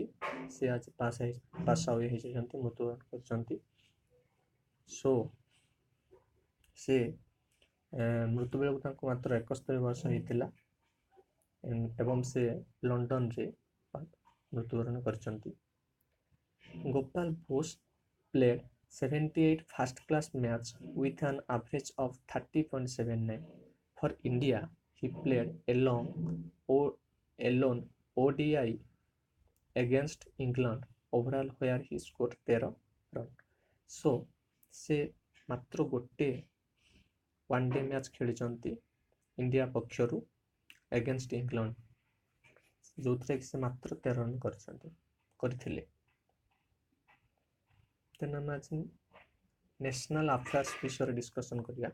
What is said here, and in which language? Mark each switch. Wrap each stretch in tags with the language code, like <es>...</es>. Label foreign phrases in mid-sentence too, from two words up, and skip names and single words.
<or>ସେ ଆଜି</or> <en>pass out</en> <or>ହେଇଯାଇଛନ୍ତି, ମୃତ୍ୟୁବରଣ କରିଛନ୍ତି। ସୋ ସେ ମୃତ୍ୟୁବେଳକୁ ତାଙ୍କୁ ମାତ୍ର 71 ବର୍ଷ ହେଇଥିଲା ଏବଂ ସେ ଲଣ୍ଡନରେ ମୃତ୍ୟୁବରଣ କରିଛନ୍ତି। ଗୋପାଲ ବୋଷ</or> <en>played 78 first-class matches with an average of 30.79. For India, he played alone ODI against England overall where he scored 13 run.</en> <or>So ସେ ମାତ୍ର ଗୋଟେ</or> <en>one day match</en> <or>ଖେଳିଛନ୍ତି ଇଣ୍ଡିଆ ପକ୍ଷରୁ</or> <en>against England,</en> <or>ଯେଉଁଥିରେ କି ସେ ମାତ୍ର 13 ରନ୍ କରିଥିଲେ। ଦେନ୍ ଆମେ ଆଜି</or> <en>national affairs</en> <or>ବିଷୟରେ ଡିସ୍କସନ୍ କରିବା।</or>